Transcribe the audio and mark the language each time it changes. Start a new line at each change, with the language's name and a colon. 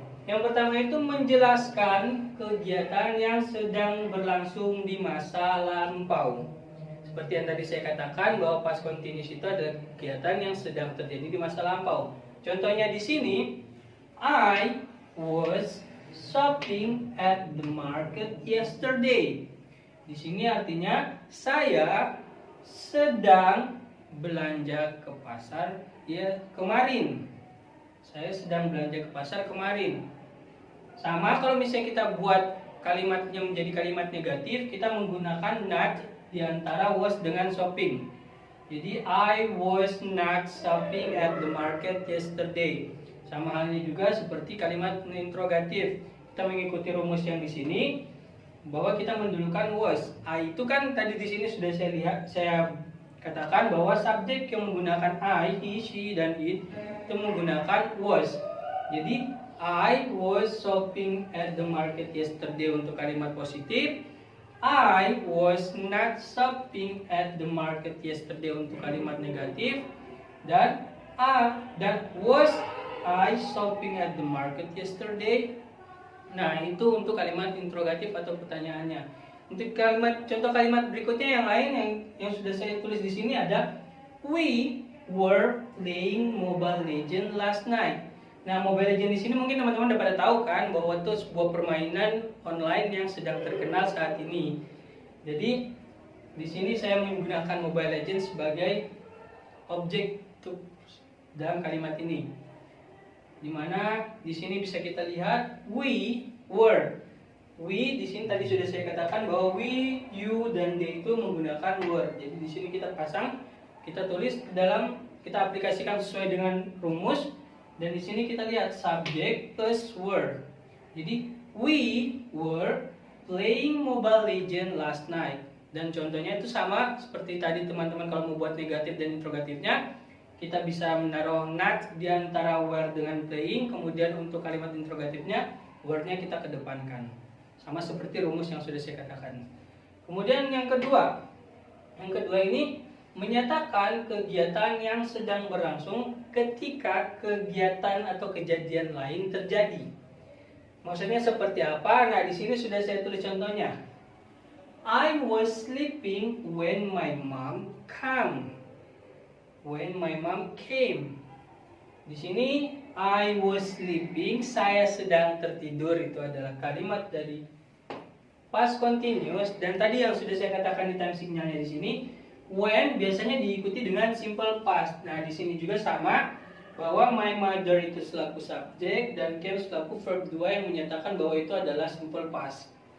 Indonesian: Yang pertama itu menjelaskan kegiatan yang sedang berlangsung di masa lampau. Seperti yang tadi saya katakan bahwa past continuous itu adalah kegiatan yang sedang terjadi di masa lampau. Contohnya di sini,
English: I was shopping at the market yesterday.
Indonesian: Di sini artinya saya sedang belanja ke pasar kemarin. Saya sedang belanja ke pasar kemarin. Sama kalau misalnya kita buat kalimatnya menjadi kalimat negatif, kita menggunakan not di antara was dengan shopping. Jadi
English: I was not shopping at the market yesterday.
Indonesian: Sama halnya juga seperti kalimat interrogatif. Kita mengikuti rumus yang di sini bahwa kita mendulukan was. I itu kan tadi di sini sudah saya katakan bahwa subjek yang menggunakan I, he, she, dan it itu menggunakan was.
English: Jadi I was shopping at the market yesterday
Indonesian: untuk kalimat positif.
English: I was not shopping at the market yesterday
Indonesian: untuk kalimat negatif. Dan
English: was I shopping at the market yesterday.
Indonesian: Nah, itu untuk kalimat interrogatif atau pertanyaannya. Untuk contoh kalimat berikutnya yang lain yang sudah saya tulis di sini ada
English: we were playing Mobile Legends last night.
Indonesian: Nah, Mobile Legends di sini mungkin teman-teman udah pada tahu kan bahwa itu sebuah permainan online yang sedang terkenal saat ini. Jadi di sini saya menggunakan Mobile Legends sebagai objek dalam kalimat ini. Dimana di sini bisa kita lihat we were. We di sini tadi sudah saya katakan bahwa we, you, dan they itu menggunakan were. Jadi di sini kita tulis kita aplikasikan sesuai dengan rumus. Dan di sini kita lihat subject plus were. Jadi
English: we were playing Mobile Legends last night.
Indonesian: Dan contohnya itu sama seperti tadi teman-teman kalau mau buat negatif dan interrogatifnya. Kita bisa menaruh not di antara were dengan playing. Kemudian untuk kalimat interrogatifnya were-nya kita kedepankan. Sama seperti rumus yang sudah saya katakan. Kemudian yang kedua ini menyatakan kegiatan yang sedang berlangsung ketika kegiatan atau kejadian lain terjadi. Maksudnya seperti apa? Nah, di sini sudah saya tulis contohnya.
English: I was sleeping when my mom came. When my mom came.
Indonesian: Di sini
English: I was sleeping,
Indonesian: saya sedang tertidur, itu adalah kalimat dari past continuous. Dan tadi yang sudah saya katakan di time signalnya di sini, when biasanya diikuti dengan simple past. Nah, di sini juga sama bahwa my mother itu selaku subjek dan came selaku verb 2 yang menyatakan bahwa itu adalah simple past.